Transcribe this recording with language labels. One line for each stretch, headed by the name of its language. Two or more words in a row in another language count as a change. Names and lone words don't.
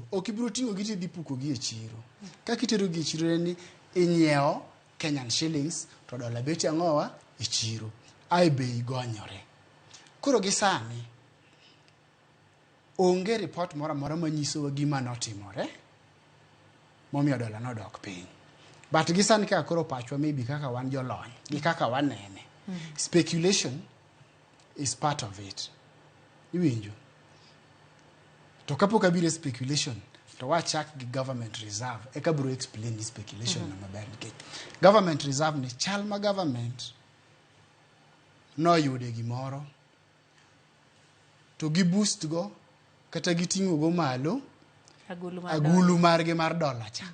Luo (Kenya and Tanzania): Ok ibiro ting'o gi tidhi puko gi e chiro. Ka kitero gi e chiro ni inyiewo
English: Kenyan shillings
Luo (Kenya and Tanzania): to dola bet ang'owa e chiro. Ai bei gonyore. Koro gi sani onge report moro amora manyiso gima notimore momiyo dola nodok piny. But gi sani kaka koro pachwa maybe kaka wan jolony gi kaka wanene.
English: Speculation is part of it.
Luo (Kenya and Tanzania): Iwinjo? To kapok abire speculation to wachak gi
English: government reserve
Luo (Kenya and Tanzania): eka biro explain ni speculation na maber nikech
English: government reserve
Luo (Kenya and Tanzania): ni chal ma government no yude gimoro to gi boost go kata giting'o go malo agulu margi mar dola cha.